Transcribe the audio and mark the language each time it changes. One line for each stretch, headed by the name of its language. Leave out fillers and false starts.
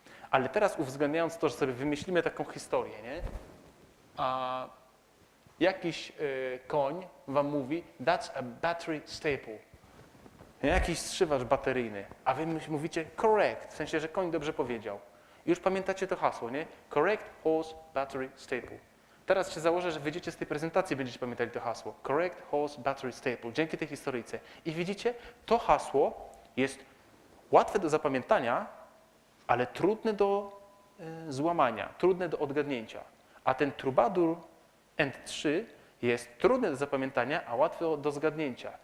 Polish: Ale teraz uwzględniając to, że sobie wymyślimy taką historię, nie? A jakiś koń wam mówi,
English: that's a battery staple.
Polish: Jakiś strzywacz bateryjny, a wy mówicie correct, w sensie, że koń dobrze powiedział. I już pamiętacie to hasło, nie?
English: Correct horse battery staple.
Polish: Teraz się założę, że wyjdziecie z tej prezentacji, będziecie pamiętali to hasło.
English: Correct horse battery staple,
Polish: dzięki tej historyjce. I widzicie, to hasło jest łatwe do zapamiętania, ale trudne do złamania, trudne do odgadnięcia. A ten troubadour End3 jest trudny do zapamiętania, a łatwy do zgadnięcia.